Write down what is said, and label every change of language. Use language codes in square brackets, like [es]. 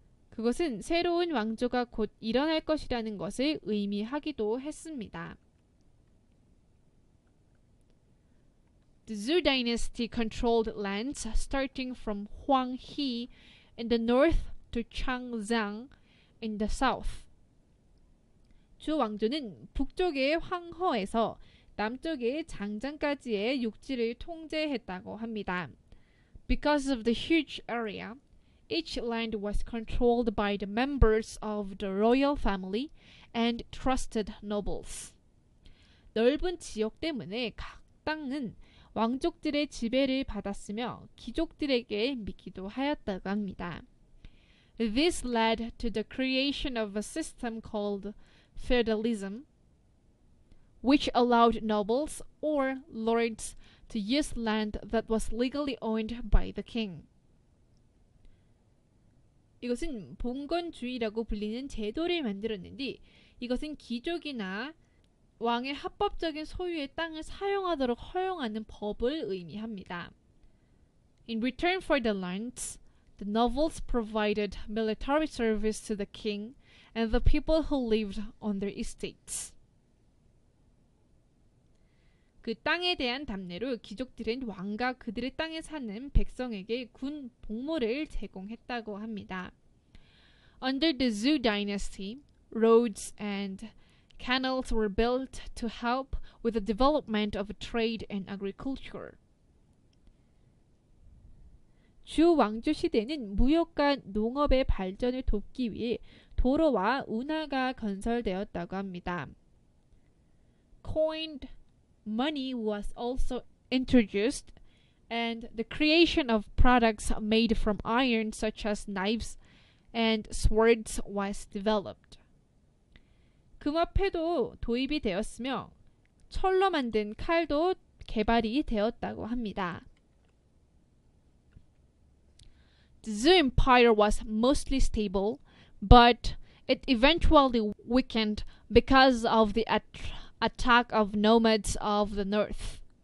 [ko] 그것은 새로운 왕조가 곧 일어날 것이라는 것을 의미하기도 했습니다. [en] The Zhou dynasty controlled lands starting from Huanghe in the north to Changjiang in the south. [ko] 주 왕조는 북쪽의 황허에서 남쪽의 장장까지의 육지를 통제했다고 합니다. [en] Because of the huge area, each land was controlled by the members of the royal family and trusted nobles. [ko] 넓은 지역 때문에 각 땅은 왕족들의 지배를 받았으며 귀족들에게 믿기도 하였다고 합니다. [en] This led to the creation of a system called feudalism, which allowed nobles or lords to use land that was legally owned by the king. [ko] 이것은 봉건주의라고 불리는 제도를 만들었는데 이것은 귀족이나 왕의 합법적인 소유의 땅을 사용하도록 허용하는 법을 의미합니다. [en] In return for the lands, the nobles provided military service to the king and the people who lived on their estates. [ko] 그 땅에 대한 답례로 귀족들은 왕과 그들의 땅에 사는 백성에게 군 복무를 제공했다고 합니다. [en] Under the Zhou dynasty, roads and canals were built to help with the development of trade and agriculture. [ko] 주 왕조 시대는 무역과 농업의 발전을 돕기 위해 도로와 운하가 건설되었다고 합니다. [en] Coined money was also introduced, and the creation of products made from iron such as knives and swords was developed. [ko] 금화패도 도입이 되었으며 철로 만든 칼도 개발이 되었다고 합니다. [en] The Zhou Empire was mostly stable, but it eventually weakened because of the attack of nomads of the north.